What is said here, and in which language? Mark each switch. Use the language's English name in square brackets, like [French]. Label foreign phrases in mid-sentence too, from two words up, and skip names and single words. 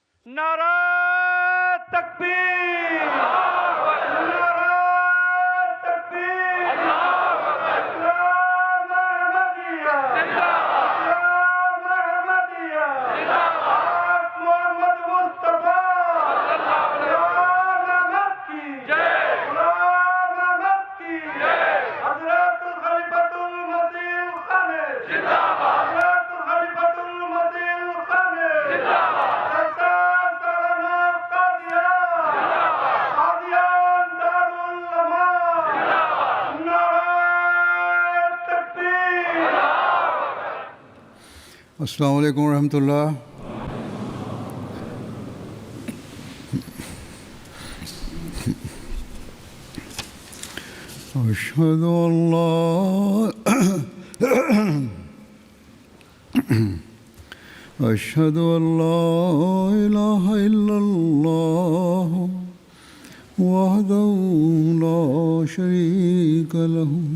[Urdu] نعرہ تکبیر، نعرہ تکبیر, اسلام احمدیہ زندہ باد، اسلام احمدیہ زندہ باد، محمد مصطفیٰ اسلام احمد کی جے، اسلام احمد کی جے، حضرت الخلیفۃ المسیح الخامس زندہ باد، حضرت الخلیفۃ المسیح الخامس زندہ باد, হযরতুল খলিফাতুল মসিহুল খামেস জিন্দাবাদ, [Arabic] السلام علیکم ورحمۃ اللہ۔ اشہد ان لا اشہد ان لا الہ الا اللہ وحدہ لا شریک لہ